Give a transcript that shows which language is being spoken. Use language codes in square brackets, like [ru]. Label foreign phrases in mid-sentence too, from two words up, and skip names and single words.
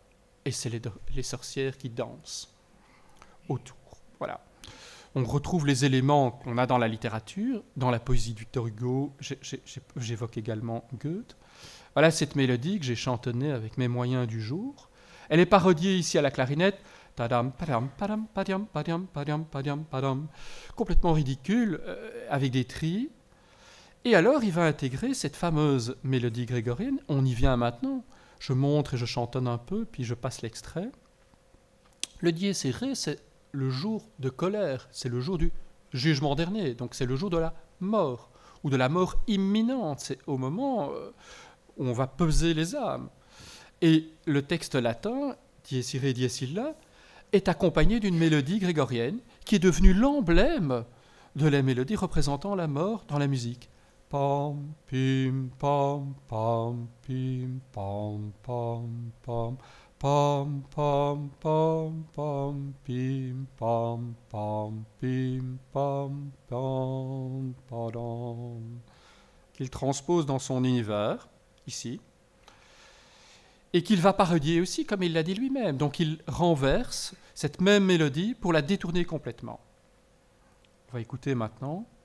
[fr] Et c'est les sorcières qui dansent. autour. Voilà. On retrouve les éléments qu'on a dans la littérature, dans la poésie de Victor Hugo, j'évoque également Goethe. Voilà cette mélodie que j'ai chantonnée avec mes moyens du jour. Elle est parodiée ici à la clarinette, tadam, padam, padam, padam, padam, padam, padam, padam, complètement ridicule, avec des trilles. Et alors, il va intégrer cette fameuse mélodie grégorienne. On y vient maintenant. Je montre et je chantonne un peu, puis je passe l'extrait. Le [la] dies irae, [fr] c'est le jour de colère, c'est le jour du jugement dernier, donc c'est le jour de la mort, ou de la mort imminente, c'est au moment où on va peser les âmes. Et le texte latin, [la] dies irae, dies illa, [fr] est accompagné d'une mélodie grégorienne qui est devenue l'emblème de la mélodie représentant la mort dans la musique. Pam, pim, pam, pam, pim, pam, pam, pam, pam, pam, pam, pam, pim, pam, pam, pim, pam, pam, padam, qu'il transpose dans son univers, ici, et qu'il va parodier aussi, comme il l'a dit lui-même. Donc il renverse cette même mélodie pour la détourner complètement. On va écouter maintenant.